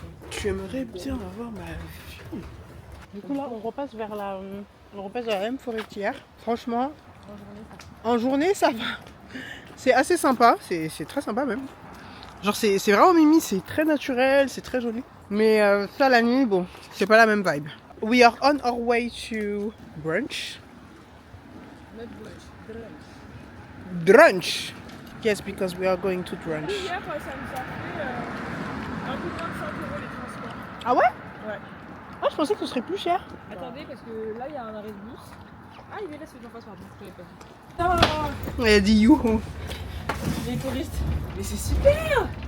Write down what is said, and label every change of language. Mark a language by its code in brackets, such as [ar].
[fr] Tu aimerais bien avoir ma vie. Du coup là, on repasse vers la M forestière. Franchement, en journée, ça va. C'est assez sympa, c'est très sympa même. Genre c'est vraiment mimi, c'est très naturel, c'est très joli. Mais ça la nuit, bon, c'est pas la même vibe. [en] We are on our way to brunch. Brunch. Yes, because we are going to brunch. [fr] Hier, ça nous a fait un peu moins de 5 € les transports. Ah ouais? Ouais. Ah, je pensais que ce serait plus cher. Attendez, parce que là, il y a un arrêt de bus. Ah, il est là, celui d'en face, pardon. Je l'avais pas vu. Elle a dit youhou. Les touristes. Mais c'est super.